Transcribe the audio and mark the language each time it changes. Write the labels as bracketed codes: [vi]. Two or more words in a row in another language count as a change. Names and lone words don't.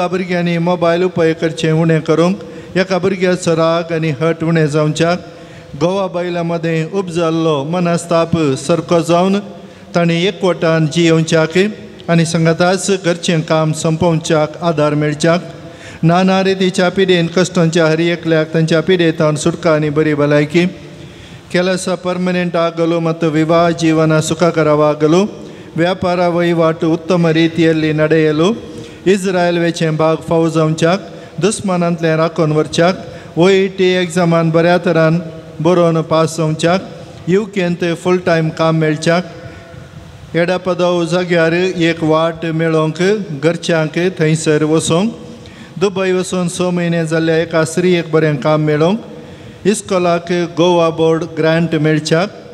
[kok] भुरग्यांनी मोबायल उपेग करचें उणें करूंक, एका भुरग्याचो राग आनी हट उणें जावच्याक, गोवा बायलां मदें उपजल्लो मनस्ताप सारको जावन तांणी एकवटान जियोवच्याक आनी संगताच घरचें काम संपोवच्याक आदार मेळच्याक, नाना रितीच्या पिडेन कश्टांच्या हर एकल्याक तांच्या पिडेतान सुटका आनी बरी भलायकी, [kn] ಕೆಲಸ ಪರ್ಮನೆಂಟ್ ಆಗಲು ಮತ್ತು ವಿವಾಹ ಜೀವನ ಸುಖಕರವಾಗಲು, ವ್ಯಾಪಾರ ವಹಿವಾಟು ಉತ್ತಮ ರೀತಿಯಲ್ಲಿ ನಡೆಯಲು, [kok] इस्रायल वेचें भाग फावो जावच्याक, दुस्मानांतलें राखून व्हरच्याक, OET एग्जामान बऱ्या तरान बरोवन पास जावच्याक, UKंत [en] full time [kok] काम मेळच्याक, येडापदाव जाग्यार एक वाट मेळोवंक घरच्यांक थंयसर वचोंक, दुबय वचून 6 म्हयने जाल्ल्या एका स्त्रीयेक बरें काम मेळोवंक, इस्कॉलाक गोवा बोर्ड ग्रांट मेळच्याक,